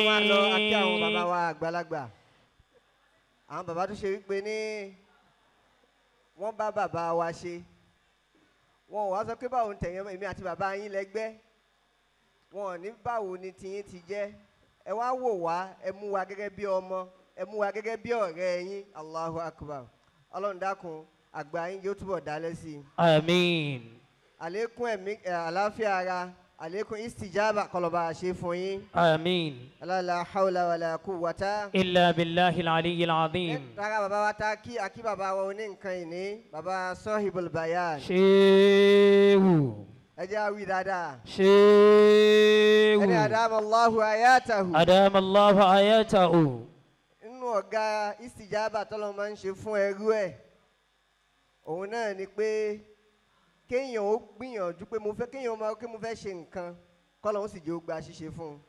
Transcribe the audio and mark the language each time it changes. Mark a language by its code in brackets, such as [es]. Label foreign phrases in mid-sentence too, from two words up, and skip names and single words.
[yo] ká tó máa lọ àti àwọn bàbá wa àgbàlagbà àwọn bàbá tó ṣe wípé ní wọ́n bá bàbá wa ṣe wọn ò wá sọ pé báwo ń tẹ̀yẹ́ èmi àti bàbá yín lẹ́gbẹ́ wọn ò ní báwo ni tiyín ti jẹ́ ẹ wá wò wá ẹ mú wa gẹ́gẹ́ bí ọmọ ẹ mú wa gẹ́gẹ́ bí ọ̀rẹ́ yín [ar] الله أكبر [yo] ọlọ́run dákun àgbà yín yóò túbọ̀ dálẹ́ sí i. àmín. àlékún ẹ̀mí àlàáfíà ara àlékún istijaba kọlọba ṣe fún yín. àmín. [ar] لا حول ولا قوة. إلا بالله العلي العظيم. [yo] rárá bàbá wa ta kí akí bàbá wa oní nǹkan ìní bàbá [ar] صاحب البيان. [yo] ṣéwù. ẹ jẹ́ àwí dáadáa. ṣéwù. [ar] ẹni أدام الله آياته. أدام الله آياته. [yo] nínú ọ̀gá istijaba tọ́lọ́ máa ń ṣe fún ẹrú ẹ̀ òun náà ni pé kéèyàn ó gbìyànjú pé kéèyàn máa kí mo fẹ́ ṣe nǹkan kọ́lọ́hún sì jẹ́ ó gba ṣíṣe fún un.